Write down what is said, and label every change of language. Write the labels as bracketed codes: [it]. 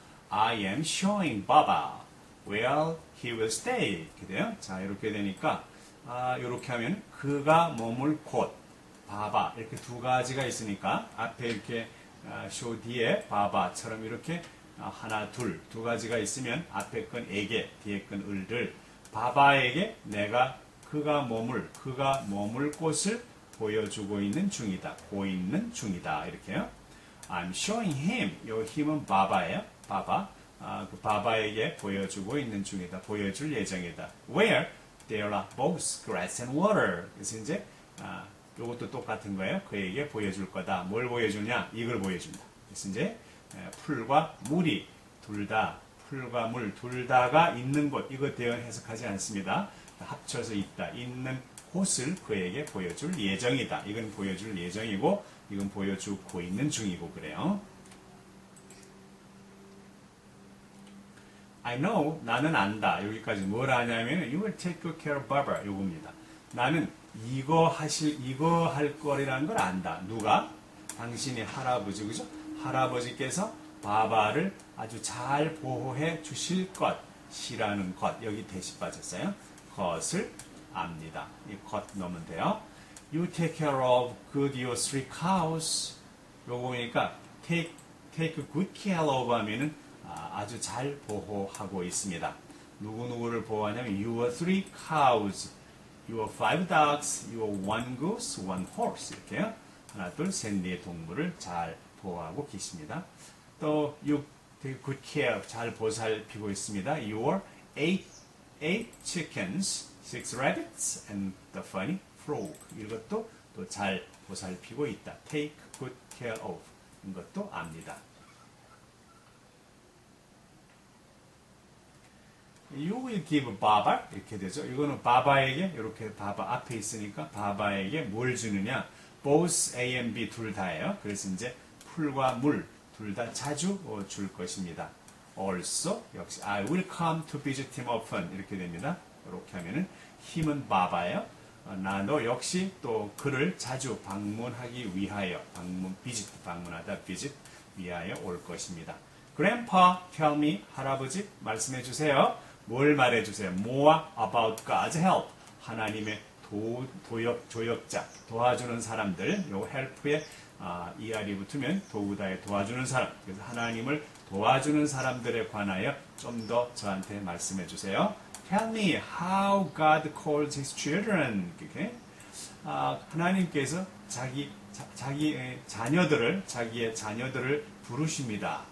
[en] I am showing Baba where he will stay. [ko] 이렇게 돼요. 자, 이렇게 되니까, 이렇게 하면 그가 머물 곳, 바바. 이렇게 두 가지가 있으니까, 앞에 이렇게, 쇼 뒤에 바바처럼 이렇게 하나, 두 가지가 있으면, 앞에 건 에게, 뒤에 건 을들, 바바에게 내가 그가 머물 곳을 보여주고 있는 중이다. 보이는 중이다. 이렇게요. [en] I'm showing him. [ko] 요 힘은 바바예요. 바바. 그 바바에게 보여주고 있는 중이다. 보여줄 예정이다. [en] Where there are both grass and water. [ko] 그래서 이제 요것도 똑같은 거예요. 그에게 보여줄 거다. 뭘 보여주냐? 이걸 보여준다. 그래서 이제 풀과 물이 풀과 물 둘 다가 있는 곳. 이거 대응 해석하지 않습니다. 합쳐서 있다. 있는 곳을 그에게 보여줄 예정이다. 이건 보여줄 예정이고, 이건 보여주고 있는 중이고 그래요. [en] I know, [ko] 나는 안다. 여기까지 뭘 아냐면 [en] you will take good care of Baba. [ko] 요겁니다. 나는 이거 할 거리라는 걸 안다. 누가? 당신의 할아버지, 그죠? 할아버지께서 바바를 아주 잘 보호해 주실 것이라는 것. 여기 대시 빠졌어요. 것을 압니다. 이 것 넣으면 돼요. [en] You take care of good your 3 cows. [ko] 요거 보니까 [en] take good care of [ko] 하면은 아주 잘 보호하고 있습니다. 누구누구를 보호하냐면 [en] your 3 cows, your 5 ducks, your 1 goose, 1 horse. [ko] 이렇게요. 하나, 둘, 셋, 네 동물을 잘 보호하고 계십니다. 또 [en] you take good care, [ko] 잘 보살피고 있습니다. [en] Your 8 chickens, 6 rabbits, and the funny frog. [ko] 이것도 또 잘 보살피고 있다. [en] Take good care of. [ko] 이것도 압니다. [en] You will give Baba. [ko] 이렇게 되죠. 이거는 바바에게, 이렇게 바바 앞에 있으니까 바바에게 뭘 주느냐. [en] Both A and B [ko] 둘 다예요. 그래서 이제 풀과 물 둘 다 자주 줄 것입니다. [en] Also, [ko] 역시 [en] I will come to visit him often. [ko] 이렇게 됩니다. 이렇게 하면은 힘은 바바예요. 나도 역시 또 그를 자주 방문하기 위하여 방문하다 visit 위하여 올 것입니다. [en] Grandpa, tell me, [ko] 할아버지 말씀해 주세요. 뭘 말해 주세요? [en] More about God's help. [ko] 하나님의 조역자, 도와주는 사람들. 요 help에 ER이 붙으면 도우다에 도와주는 사람. 그래서 하나님을 도와주는 사람들에 관하여 좀 더 저한테 말씀해 주세요. [en] Tell me how God calls his children. [ko] 이렇게. 하나님께서 자기의 자녀들을 부르십니다.